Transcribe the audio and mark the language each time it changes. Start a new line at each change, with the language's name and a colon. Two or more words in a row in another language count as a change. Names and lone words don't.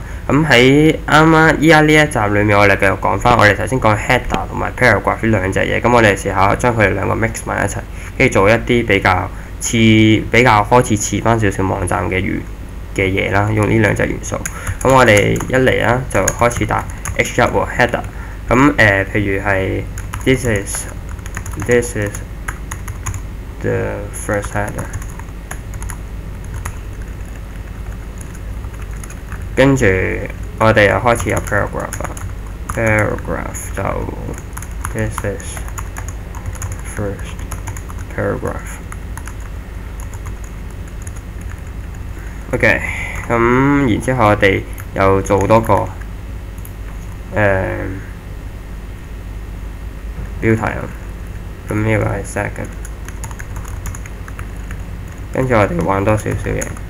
Cantonese: 咁喺依家呢一集裏面，我哋繼續講翻。我哋頭先講 header 同埋 paragraph 呢兩隻嘢，咁我哋試下將佢哋兩個 mix 埋一齊，跟住做一啲比較開始似翻少少網站嘅嘢啦，用呢兩隻元素。咁我哋一嚟啦，就開始打 H1 喎 header。咁譬如係
English: this is the first header。
Cantonese: 跟住我哋又開始有 paragraph 啦。paragraph 就
English: this is first paragraph。
Cantonese: OK， 咁然之後我哋又做多個標題啊。咁呢個係 second。跟住我哋玩多少少嘢。